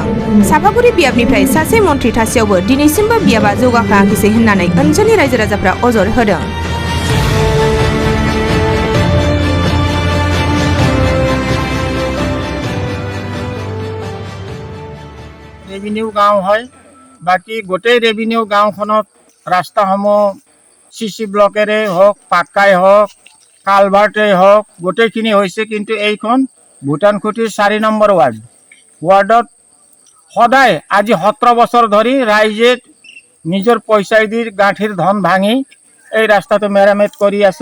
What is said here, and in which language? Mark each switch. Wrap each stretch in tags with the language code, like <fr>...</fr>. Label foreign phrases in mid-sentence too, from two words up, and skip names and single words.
<brx>सापागुरि बियाबनिफ्राय सासे मन्थ्रि थासेयावबो दिनैसिमबो बियाबा जौगाखाङाखिसै होननानै ओनसोलनि रायजो राजाफ्रा अजद होदों।</brx> <as>रेभिनिউ গাঁও হয়, বাকী গোটেই ৰেভিনিউ গাঁওখনত ৰাস্তাসমূহ CC ব্লকেৰে হওক, পাক্কাই হওক, কালভাৰ্টেই হওক, গোটেইখিনি হৈছে। কিন্তু এইখন ভূটানখুটিৰ 4 নম্বৰ ৱাৰ্ডত সদায় আজি 17 বছৰ ধৰি ৰাইজে নিজৰ পইচা দি গাঁঠিৰ ধন ভাঙি এই ৰাস্তাটো মেৰামত কৰি আছে।</as>